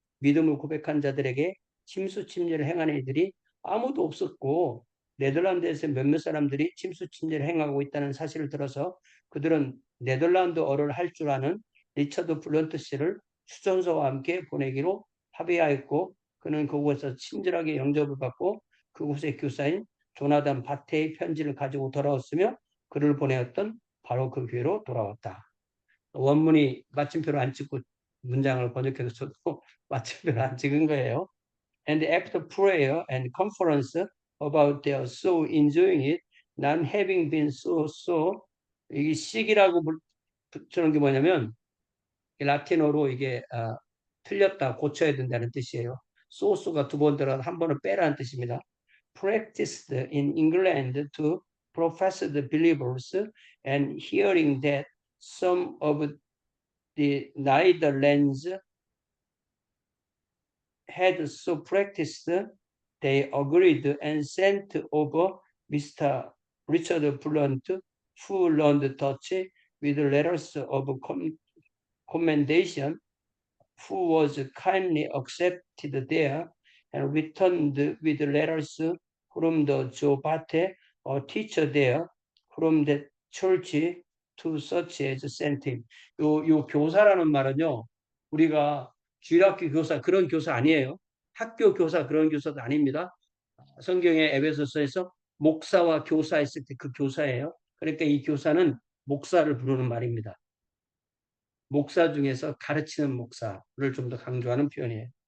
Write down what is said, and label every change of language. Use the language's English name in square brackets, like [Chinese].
[Korean] 믿음을 고백한 자들에게 침수침례를 행하는 이들이 아무도 없었고 네덜란드에서 몇몇 사람들이 침수침례를 행하고 있다는 사실을 들어서 그들은 네덜란드어를 할 줄 아는 리처드 블런트 씨를 추천서와 함께 보내기로 합의하였고 그는 그곳에서 친절하게 영접을 받고 그곳의 교사인 조나단 바테의 편지를 가지고 돌아왔으며 그를 보내었던 바로 그 교회로 돌아왔다. 원문이 마침표를 안 찍고 문장을 번역해서 저도 마침표를 안 찍은 거예요. [English] And after prayer and conference about their so enjoying it, not having been so, [Korean] 이 식이라고 붙여놓은 게 뭐냐면 라틴어로 이게 틀렸다, 고쳐야 된다는 뜻이에요. 소스가 두 번 들어서 한 번은 빼라는 뜻입니다. [English] Practiced in England to professed believers and hearing that some of the Netherlands had so practiced, they agreed and sent over Mr. Richard Blunt, who learned Dutch with letters of commendation, who was kindly accepted there and returned with letters from the Jobate, a teacher there, from the church to such as sent him. [Korean] 요 교사라는 말은요, 우리가 주일학교 교사 그런 교사 아니에요. 학교 교사 그런 교사도 아닙니다. 성경의 에베소서에서 목사와 교사 했을 때 그 교사예요. 그러니까 이 교사는 목사를 부르는 말입니다. 목사 중에서 가르치는 목사를 좀 더 강조하는 표현이에요.